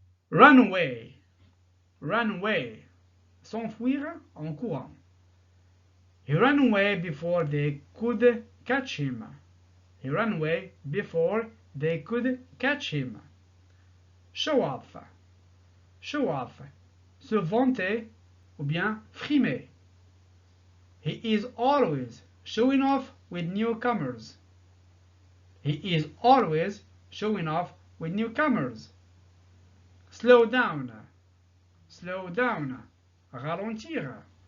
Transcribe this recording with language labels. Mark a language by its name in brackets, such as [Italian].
[English] Run away. Run away. [French] S'enfuir en courant. [English] He ran away before they could catch him. He ran away before they could catch him. Show off. Show off. [French] Se vanter ou bien frimer. [English] He is always showing off with newcomers. He is always showing off with newcomers. Slow down. Slow down. [French] Ralentir.